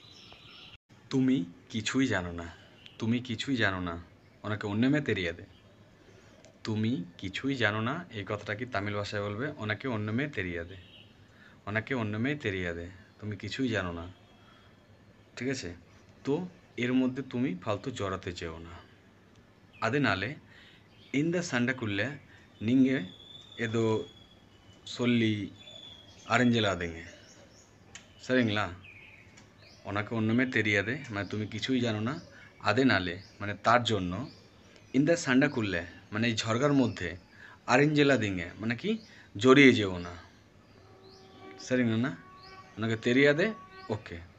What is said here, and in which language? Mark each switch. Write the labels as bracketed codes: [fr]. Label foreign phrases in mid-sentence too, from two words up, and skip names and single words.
[bn] তুমি কিছুই জানো না, তুমি কিছুই জানো না, [ta] உனக்கு ஒன்னுமே தெரியாதே। [bn] তুমি কিছুই জানো না, এই কথাটা কি তামিল ভাষায় বলবে? [ta] உனக்கு ஒன்னுமே தெரியாதே, உனக்கு ஒன்னுமே தெரியாதே, [bn] তুমি কিছুই জানো না। ঠিক আছে? তো এর মধ্যে তুমি ফালতু জড়াতে চেও না। [ta] ಅದನಾಲೆ இந்த சண்டைக்குள்ள நீங்கள் ஏதோ சொல்லி அறிஞ்சிடாதீங்க, சரிங்களா? உனக்கு ஒன்னுமே தெரியாதே, [bn] মানে তুমি কিছুই জানো না। [ta] அதனாலே [bn] মানে তার জন্য, [ta] இந்த சண்டைக்குள்ள [bn] মানে এই ঝরগার মধ্যে, [ta] அறிஞ்சிடாதீங்க [bn] মানে কি জড়িয়ে যেও না, [ta] சரிங்களா? உனக்கு தெரியாதே, ওকে।